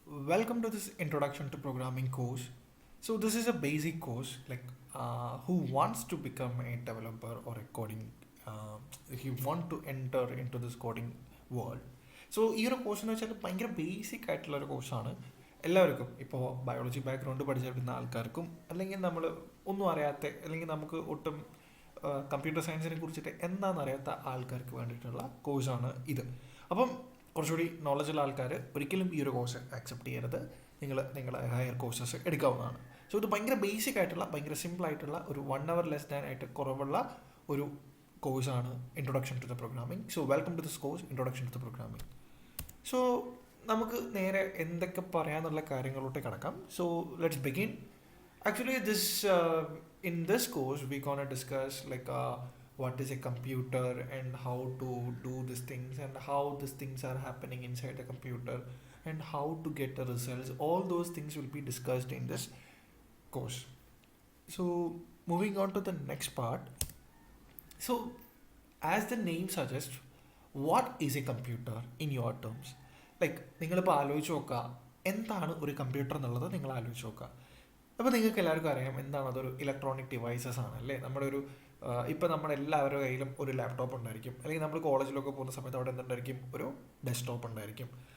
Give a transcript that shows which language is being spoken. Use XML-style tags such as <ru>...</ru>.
<en>Welcome to this introduction to programming course. So this is a basic course like who wants to become a developer or a coding if you want to enter into this coding world.</en> <ml>So ഈ ഒരു course എന്ന് വെച്ചാൽ ഭയങ്കര basic ആയിട്ടുള്ള ഒരു കോഴ്സാണ്. എല്ലാവർക്കും ഇപ്പോൾ ബയോളജി ബാക്ക്ഗ്രൗണ്ട് പഠിച്ചെടുക്കുന്ന ആൾക്കാർക്കും അല്ലെങ്കിൽ നമ്മൾ ഒന്നും അറിയാത്ത അല്ലെങ്കിൽ നമുക്ക് ഒട്ടും കമ്പ്യൂട്ടർ സയൻസിനെ കുറിച്ചിട്ട് എന്താണെന്ന് അറിയാത്ത ആൾക്കാർക്ക് വേണ്ടിയിട്ടുള്ള കോഴ്സാണ് ഇത്. അപ്പം കുറച്ചുകൂടി നോളജുള്ള ആൾക്കാർ ഒരിക്കലും ഈ ഒരു കോഴ്സ് ആക്സെപ്റ്റ് ചെയ്യരുത്. നിങ്ങളെ ഹയർ കോഴ്സസ് എടുക്കാവുന്നതാണ്. സോ ഇത് ഭയങ്കര ബേസിക് ആയിട്ടുള്ള ഭയങ്കര സിമ്പിൾ ആയിട്ടുള്ള ഒരു 1 hour ലെസ് ദാൻ ആയിട്ട് കുറവുള്ള ഒരു കോഴ്സാണ് introduction to the programming.</ml> <en>So welcome to this course introduction to the programming.</en> <ml>So നമുക്ക് നേരെ എന്തൊക്കെ പറയാന്നുള്ള കാര്യങ്ങളോട്ട് കിടക്കാം.</ml> <en>So let's begin. Actually, in this course, we're gonna discuss what is a computer and how to do these things and how these things are happening inside the computer and how to get the results. All those things will be discussed in this course. So, moving on to the next part. So, as the name suggests, what is a computer in your terms?</en> <ml>നിങ്ങളിപ്പോൾ ആലോചിച്ച് നോക്കുക എന്താണ് ഒരു computer എന്നുള്ളത് നിങ്ങൾ ആലോചിച്ച് നോക്കുക. അപ്പോൾ നിങ്ങൾക്ക് എല്ലാവർക്കും അറിയാം എന്താണ് അതൊരു ഇലക്ട്രോണിക് ഡിവൈസസ് ആണ് അല്ലേ. നമ്മുടെ ഒരു ഇപ്പോൾ നമ്മുടെ എല്ലാവരുടെ കയ്യിലും ഒരു ലാപ്ടോപ്പ് ഉണ്ടായിരിക്കും, അല്ലെങ്കിൽ നമ്മൾ കോളേജിലൊക്കെ പോകുന്ന സമയത്ത് അവിടെ എന്തുണ്ടായിരിക്കും, ഒരു ഡെസ്ക്ടോപ്പ് ഉണ്ടായിരിക്കും.</ml>